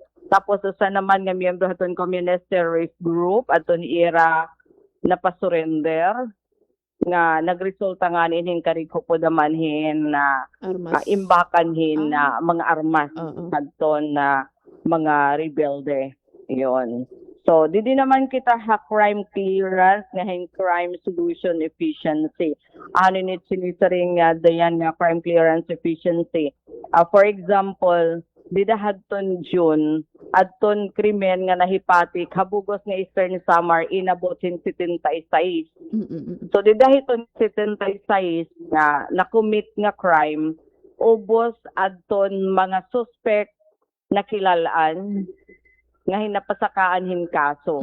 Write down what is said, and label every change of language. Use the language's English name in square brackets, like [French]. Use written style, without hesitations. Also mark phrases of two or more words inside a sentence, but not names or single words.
[Waray] Tapos usa naman nga miyembro haton [English] communist terrorist group [Waray] aton era napasurrender nga nagresulta nga nin karikupo naman hin na imbakan hin na mga armas adton na mga rebelde yon. So didi naman kita [English] crime clearance [Waray] nga [English] crime solution efficiency. [Waray] Ni sinisaring dayan nga [English] crime clearance efficiency. For example, [Waray] dida hadton June adton krimen nga nahipatik habugos nga Eastern Samar inabot 76. So dida hiton 76 nga nakumit nga crime ubos adton mga suspect na kilalaan nga hinapasakaan hin kaso.